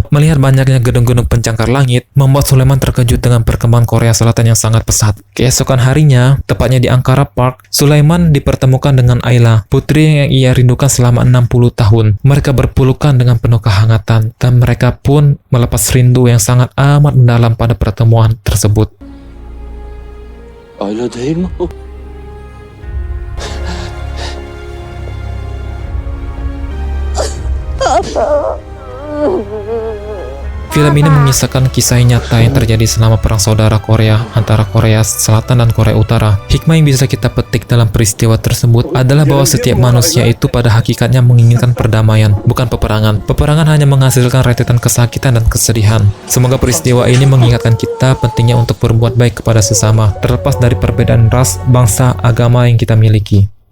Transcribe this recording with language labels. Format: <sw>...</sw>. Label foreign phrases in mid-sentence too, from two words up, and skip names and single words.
<id>Melihat banyaknya gedung-gedung pencakar langit, membuat Sulaiman terkejut dengan perkembangan Korea Selatan yang sangat pesat. Keesokan harinya, tepatnya di Ankara Park, Sulaiman dipertemukan dengan Ayla, putri yang ia rindukan selama 60 tahun. Mereka berpelukan dengan penuh kehangatan, dan mereka pun melepas rindu yang sangat amat mendalam pada pertemuan tersebut.</id> <tr>Ayla değil mi o?</tr> <id>Film ini mengisahkan kisah nyata yang terjadi selama perang saudara Korea antara Korea Selatan dan Korea Utara. Hikmah yang bisa kita petik dalam peristiwa tersebut adalah bahwa setiap manusia itu pada hakikatnya menginginkan perdamaian, bukan peperangan. Peperangan hanya menghasilkan rentetan kesakitan dan kesedihan. Semoga peristiwa ini mengingatkan kita pentingnya untuk berbuat baik kepada sesama, terlepas dari perbedaan ras, bangsa, agama yang kita miliki.</id>